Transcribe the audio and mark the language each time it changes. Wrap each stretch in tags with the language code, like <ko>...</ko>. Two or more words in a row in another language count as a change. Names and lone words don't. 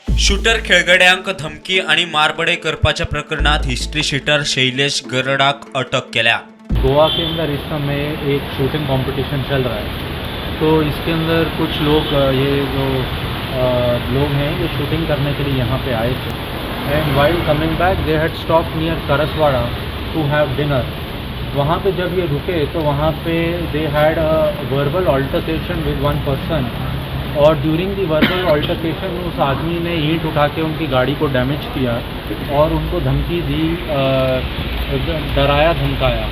<kok>शूटर खेळगड्यांक धमकी आणि मारबडे करपाच्या प्रकरणात</kok> <en>history sheeter</en> <kok>शैलेश गरडाक अटक केल्या।</kok> <hi>गोवा के अंदर इस समय एक</hi> <en>shooting competition</en> <hi>चल रहा है, तो इसके अंदर कुछ लोग ये जो लोग हैं ये शूटिंग करने के लिए यहाँ पे आए थे</hi> <en>and while coming back they had stop near Karaswada to have dinner.</en> <hi>वहाँ पे जब ये रुके तो वहाँ पे</hi> <en>they had a verbal altercation with one person</en> <hi>और</hi> <en>during the verbal altercation</en> <hi>उस आदमी ने ईंट उठा के उनकी गाड़ी को डैमेज किया और उनको धमकी दी, डराया धमकाया।</hi>